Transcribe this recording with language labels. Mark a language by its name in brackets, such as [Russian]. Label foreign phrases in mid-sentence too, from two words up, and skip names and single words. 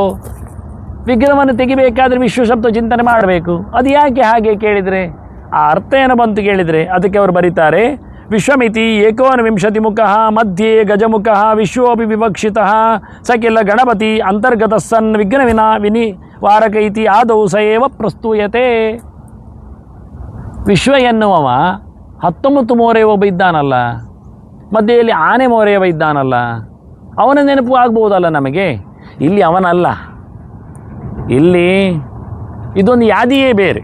[Kannada] ವಿಘ್ನವನ್ನು ತೆಗಿಬೇಕಾದ್ರೆ ವಿಶ್ವ ಶಬ್ದ ಚಿಂತನೆ ಮಾಡಬೇಕು. ಅದು ಯಾಕೆ ಹಾಗೆ ಕೇಳಿದರೆ, ಆ ಅರ್ಥ ಏನು ಬಂತು ಕೇಳಿದರೆ, ಅದಕ್ಕೆ ಅವರು ಬರೀತಾರೆ. [Sanskrit] ವಿಶ್ವಮಿತಿ 21 ಮುಖಃ ಮಧ್ಯೆ ಗಜಮುಖಃ ವಿಶ್ವೋಪಿ ವಿವಕ್ಷಿತಃ ಸ ಕಿಲ ಗಣಪತಿ ಅಂತರ್ಗತ ಸನ್ ವಿಘ್ನ ವಿನಿವಾರಕ ಇತಿ ಆದೌ ಸ ಏವ ಪ್ರಸ್ತೂಯತೆ. [Kannada] ವಿಶ್ವ ಎನ್ನುವವ 19 ಮೋರೆ ಒಬ್ಬ ಇದ್ದಾನಲ್ಲ, ಮಧ್ಯೆಯಲ್ಲಿ ಆನೆ ಮೋರೆಯವ ಇದ್ದಾನಲ್ಲ, ಅವನ ನೆನಪು ಆಗ್ಬೋದಲ್ಲ ನಮಗೆ. ಇಲ್ಲಿ ಅವನಲ್ಲ, ಇಲ್ಲಿ ಇದೊಂದು ಯಾದಿಯೇ ಬೇರೆ.